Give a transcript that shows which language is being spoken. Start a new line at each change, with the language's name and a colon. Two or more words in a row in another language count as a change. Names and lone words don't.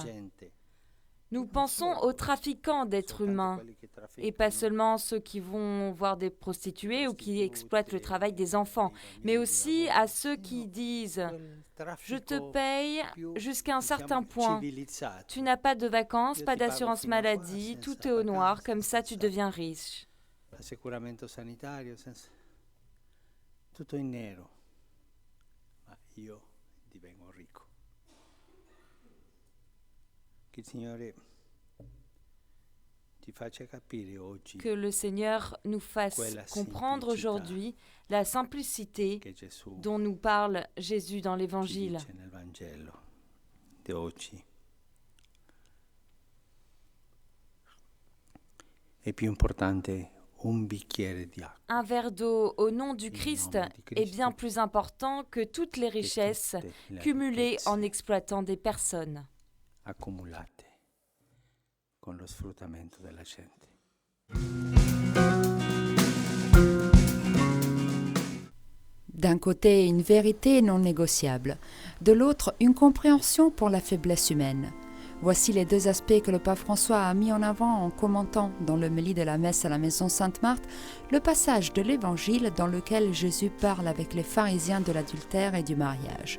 French: Nous pensons aux trafiquants d'êtres humains, et pas seulement ceux qui vont voir des prostituées ou qui exploitent le travail des enfants, mais aussi à ceux qui disent « Je te paye jusqu'à un certain point, tu n'as pas de vacances, pas d'assurance maladie, tout est au noir, comme ça tu deviens riche. »
Italian: Tutto in nero, ma io divengo ricco. Che il Signore ti faccia capire oggi.
French: Que le Seigneur nous fasse comprendre aujourd'hui la simplicité dont nous parle Jésus dans l'Évangile.
Italian: Nel Vangelo di oggi. È più importante un
French: verre d'eau au nom du Christ est bien plus important que toutes les richesses cumulées en exploitant des personnes.
Italian: Accumulate con lo sfruttamento della gente.
French: D'un côté, une vérité non négociable, de l'autre, une compréhension pour la faiblesse humaine. Voici les deux aspects que le pape François a mis en avant en commentant dans l'homélie de la messe à la maison Sainte-Marthe le passage de l'Évangile dans lequel Jésus parle avec les pharisiens de l'adultère et du mariage.